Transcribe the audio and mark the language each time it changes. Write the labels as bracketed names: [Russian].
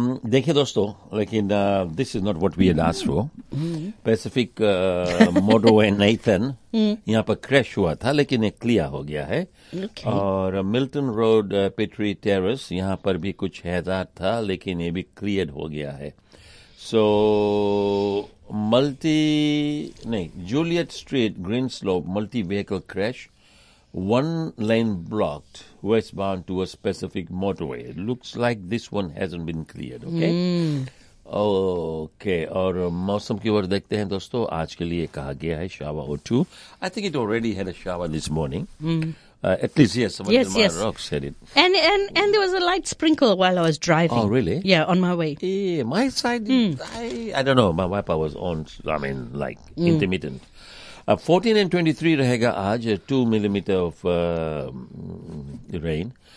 [Hindi] देखिए दोस्तों, लेकिन [English] This is not what we had asked for. [Hindi] Pacific मोडो and Nathan यहाँ पर क्रैश हुआ था, लेकिन एक क्लियर हो गया है। और मिल्टन रोड पेट्री टेरेस यहाँ पर भी कुछ हैजार्ड था, लेकिन ये भी क्लियर हो गया है। [English] So Juliet street green slope multi vehicle crash, one lane blocked westbound to a specific motorway. It looks like this one hasn't been cleared. Okay. [Hindi] और मौसम की ओर देखते हैं दोस्तों, आज के लिए कहा गया है शावर और to. [English] I think it already had a shower this morning. Yes. Rock said it. And there was a light sprinkle while I was driving. Oh, really? Yeah, on my way. Yeah, my side, I don't know. My wiper was on, intermittent. 14 and 23 [Hindi] rahega aaj, [English] 2 millimeter of rain.